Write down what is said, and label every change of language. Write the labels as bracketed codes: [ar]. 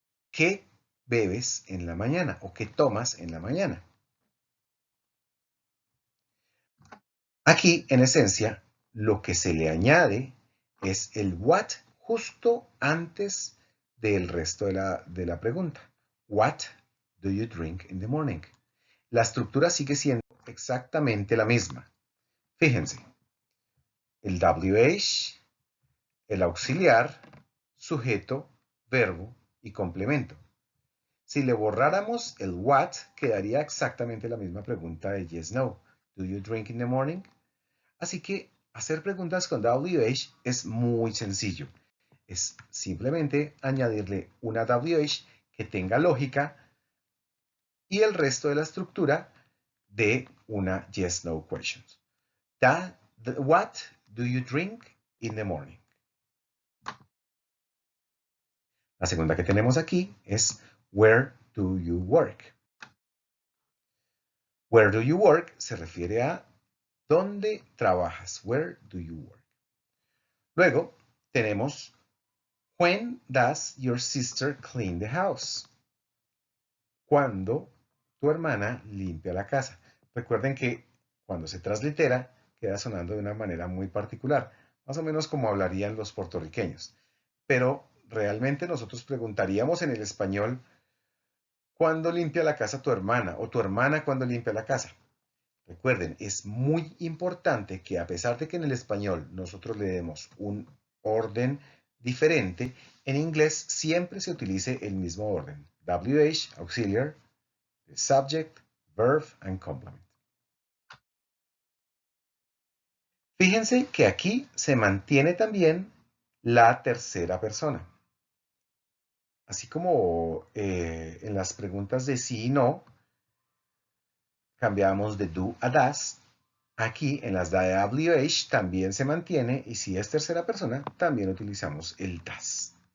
[es] ¿Qué bebes en la mañana o qué tomas en la mañana? Aquí, en esencia, lo que se le añade es el what justo antes del resto de la pregunta. [en] What do you drink in the morning? [es] La estructura sigue siendo exactamente la misma. Fíjense, el WH, el auxiliar, sujeto, verbo y complemento. Si le borráramos el what, quedaría exactamente la misma pregunta de yes, no. [en] Do you drink in the morning? [es] Así que hacer preguntas con WH es muy sencillo. Es simplemente añadirle una WH que tenga lógica y el resto de la estructura de una yes-no question. [en] What do you drink in the morning? [es] La segunda que tenemos aquí es [en] Where do you work? Where do you work [es] se refiere a ¿dónde trabajas? [en] Where do you work? [es] Luego tenemos [en] When does your sister clean the house? [es] ¿Cuándo tu hermana limpia la casa? Recuerden que cuando se translitera queda sonando de una manera muy particular, más o menos como hablarían los puertorriqueños. Pero realmente nosotros preguntaríamos en el español, ¿cuándo limpia la casa tu hermana? O tu hermana, ¿cuándo limpia la casa? Recuerden, es muy importante que a pesar de que en el español nosotros le demos un orden diferente, en inglés siempre se utilice el mismo orden. [en] WH, auxiliar, subject, verb and complement. [es] Fíjense que aquí se mantiene también la tercera persona. Así como en las preguntas de sí y no, cambiamos de do a das. Aquí en las de WH también se mantiene y si es tercera persona, también utilizamos el das.